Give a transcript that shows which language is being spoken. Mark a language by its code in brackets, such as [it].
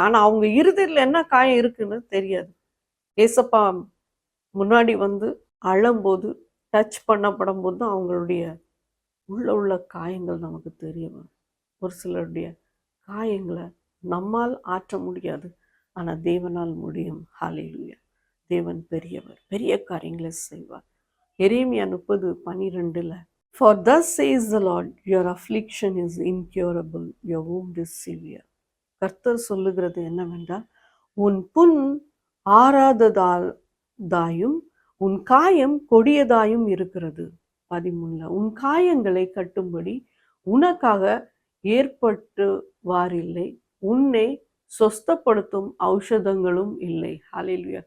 [ta] ஆனா அவங்க இருதயத்துல என்ன காயம் இருக்குன்னு தெரியாது. ஏசப்பா முன்னாடி வந்து அழும்போது, டச் பண்ணப்படும் போது தான் அவங்களுடைய உள்ள காயங்கள் நமக்கு தெரிய வரும். ஒரு சிலருடைய காயங்களை நம்மால் ஆற்ற முடியாது, ஆனா தேவனால் முடியும். ஹல்லேலூயா. தேவன் பெரியவர், பெரிய காரியங்களை செய்வார். [en] எரேமியா 30:12 For thus says the Lord, your affliction is incurable, your wound is severe. [ta] கர்த்தர் சொல்லுகிறது என்னவென்றால், உன் புண் ஆறாததாயும் உன் காயம் கொடியதாயும் இருக்கிறது. 13 உன் காயங்களை கட்டும்படி உனக்காக ஏற்பட்டுவாரில்லை, உன்னை சொஸ்தப்படுத்தும் ஔஷதங்களும் இல்லை. ஹல்லேலூயா.